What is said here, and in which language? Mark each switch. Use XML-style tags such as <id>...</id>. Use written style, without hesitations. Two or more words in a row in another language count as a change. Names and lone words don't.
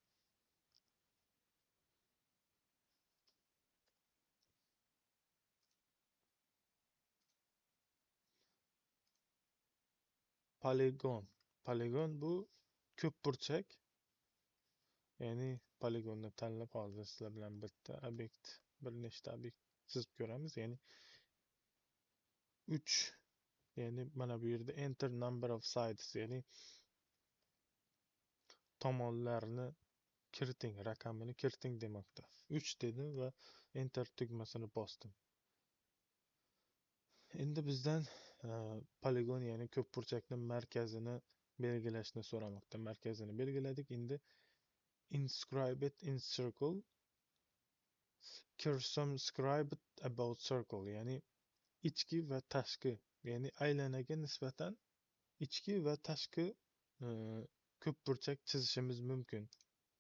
<uz>Poligon. Poligon bu ko'p burchak. Ya'ni poligonni tanlab hozir sizlar bilan bir nechta obyekt chizib ko'ramiz. Ya'ni 3, ya'ni mana bu yerda</uz> <en>enter number of sides,</en> <uz>ya'ni tomonlarni kiriting, raqamini kiriting demoqda. 3 dedim va enter tugmasini bosdim. Endi bizdan poligon, ya'ni ko'p burchakning markazini belgilashni so'ramoqda. Markazini belgiladik. Endi</uz> <en>inscribe it in circle, circumscribe about circle,</en> <uz>ya'ni ichki va tashqi, ya'ni aylanaga nisbatan ichki va tashqi ko'p burchak chizishimiz mumkin.</uz>